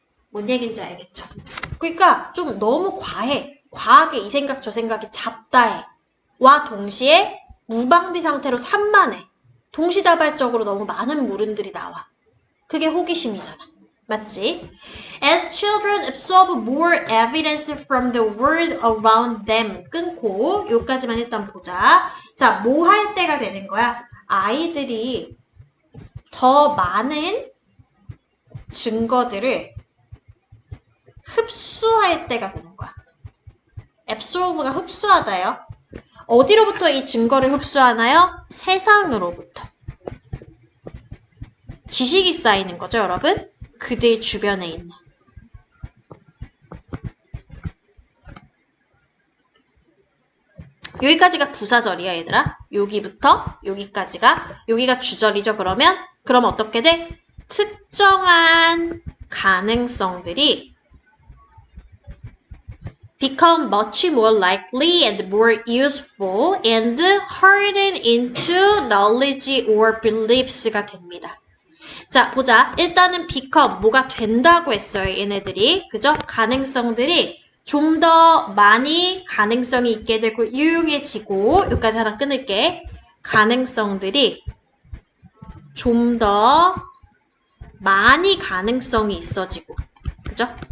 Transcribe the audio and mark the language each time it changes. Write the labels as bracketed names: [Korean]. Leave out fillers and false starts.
[Korean] 뭔 얘기인지 알겠죠? 그러니까 좀 너무 과해. 과하게 이 생각 저 생각이 잡다해. 와 동시에 무방비 상태로 산만해. 동시다발적으로 너무 많은 물음들이 나와. 그게 호기심이잖아. 맞지? [English] As children absorb more evidence from the world around them. [Korean] 끊고 여기까지만 일단 보자. 자, 뭐 할 때가 되는 거야? 아이들이 더 많은 증거들을 흡수할 때가 되는 거야. absorb가 흡수하다요. 어디로부터 이 증거를 흡수하나요? 세상으로부터. 지식이 쌓이는 거죠, 여러분? 그들 주변에 있는. 여기까지가 부사절이야, 얘들아. 여기부터 여기가 주절이죠, 그러면? 그럼 어떻게 돼? 특정한 가능성들이 [English] become much more likely and more useful and harden into knowledge or beliefs가 [Korean] 됩니다. 자, 보자. 일단은 become, 뭐가 된다고 했어요, 얘네들이. 그죠? 가능성들이 좀 더 많이 가능성이 있게 되고 유용해지고, 여기까지 하나 끊을게. 가능성들이 좀 더 많이 가능성이 있어지고, 그죠?